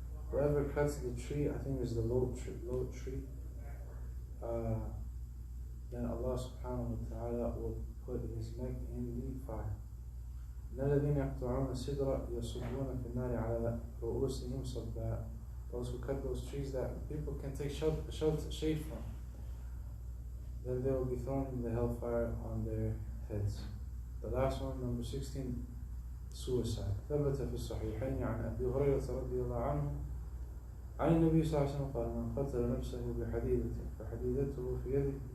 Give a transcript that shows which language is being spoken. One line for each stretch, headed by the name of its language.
English: Whoever cuts the tree, I think is the low tree, then Allah subhanahu wa ta'ala will put his neck in the fire.
Arabic: الذين يقطعون الصدر يصبون في النار على رؤوسهم صبا.
English: Those who cut those trees that people can take shade from, then they will be thrown in the hellfire on their heads. The last one, number 16, suicide.
Arabic: ثبت في الصحيحين عن أبي هريرة رضي الله عنه عن النبي صلى الله عليه وسلم قال من قتل نفسه بحديدة فحديدته في يده